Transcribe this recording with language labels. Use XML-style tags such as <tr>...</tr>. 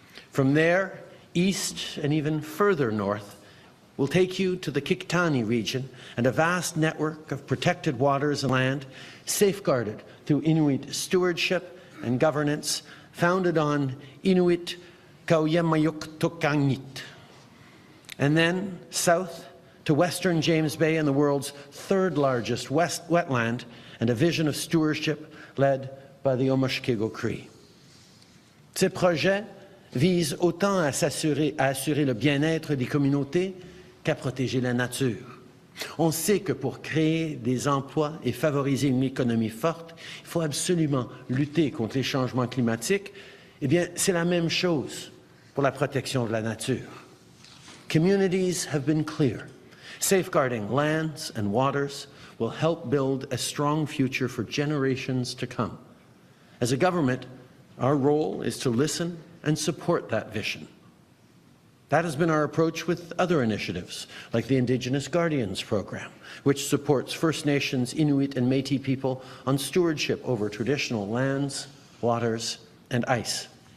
<en>From there, east and even further north, will take you to the Qikiqtani region and a vast network of protected waters and land, safeguarded through Inuit stewardship and governance, founded on Inuit Kauyamayuk-Tukangit. And then south to western James Bay and the world's 3rd largest wetland, and a vision of stewardship led by the Omushkego Cree.</en> <fr>Ces projets vise autant à assurer le bien-être des communautés qu'à protéger la nature. On sait que pour créer des emplois et favoriser une économie forte, il faut absolument lutter contre les changements climatiques. Eh bien, c'est la même chose pour la protection de la nature.</fr> <en>Communities have been clear. Safeguarding lands and waters will help build a strong future for generations to come. As a government, Our role is to listen and support that vision. That has been our approach with other initiatives, like the Indigenous Guardians Program, which supports First Nations, Inuit, and Métis people on stewardship over traditional lands, waters, and ice.</en>